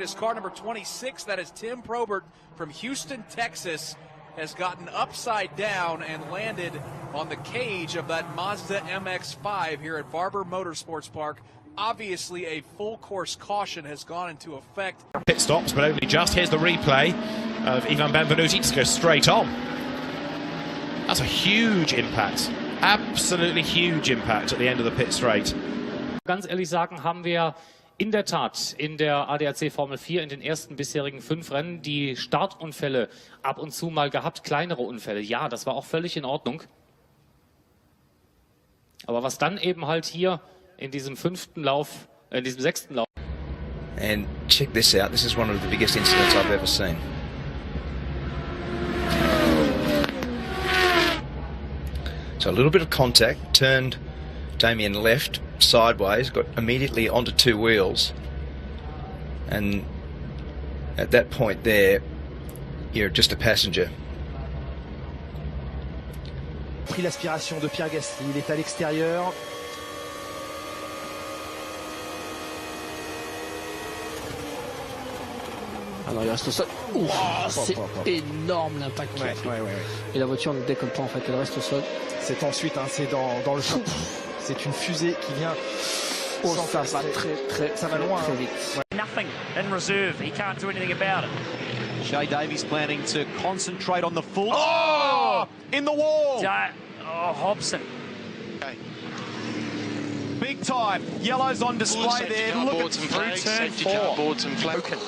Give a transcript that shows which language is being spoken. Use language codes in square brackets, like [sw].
[en] It is car number 26. That is Tim Probert from Houston, Texas, has gotten upside down and landed on the cage of that Mazda MX-5 here at Barber Motorsports Park. Obviously, a full course caution has gone into effect. Pit stops, but only just. Here's the replay of Ivan Benvenuti to go straight on. That's a huge impact. Absolutely huge impact at the end of the pit straight. [de] Ganz ehrlich sagen, haben wir in der Tat in der ADAC Formel 4 in den ersten bisherigen 5 Rennen die Startunfälle ab und zu mal gehabt, kleinere Unfälle. Ja, das war auch völlig in Ordnung. Aber was dann eben halt hier in diesem 5. Lauf, in diesem 6. Lauf. [en] And check this out. This is one of the biggest incidents I've ever seen. So a little bit of contact, turned Damien left sideways, got immediately onto 2 wheels, and at that point there, you're just a passenger. [fr] Pris l'aspiration de Pierre Gasly, il est à l'extérieur. Alors il reste au sol. C'est énorme l'impact. Et la voiture ne décolle pas en fait, elle reste au sol. C'est ensuite, c'est dans le champ. C'est une fusée qui vient. Oh, ça va ça va loin. Très vite. [en] Nothing in reserve. He can't do anything about it. Shay Davies planning to concentrate on the full. Oh! In the wall! Hobson. Okay. Big time. Yellow's on display there. Look at through turn 4.